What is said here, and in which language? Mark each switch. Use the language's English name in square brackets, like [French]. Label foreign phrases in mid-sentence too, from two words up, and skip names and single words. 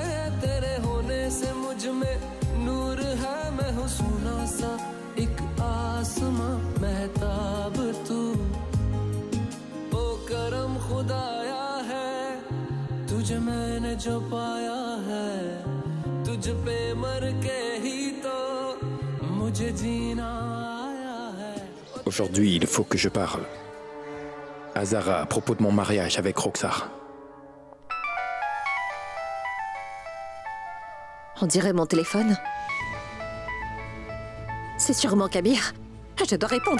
[Hindi] तेरे होने से मुझ में नूर है, मैं हूँ सुना सा एक आसमां महताब तू। ओ करम खुदाया है तुझे मैंने जो पाया है, तुझ पे मर के ही तो मुझे जीना आया है। [French] Aujourd'hui, il faut que je parle à Zara à propos de mon mariage avec Roxar. On dirait mon téléphone. C'est sûrement Kabir. Je dois répondre.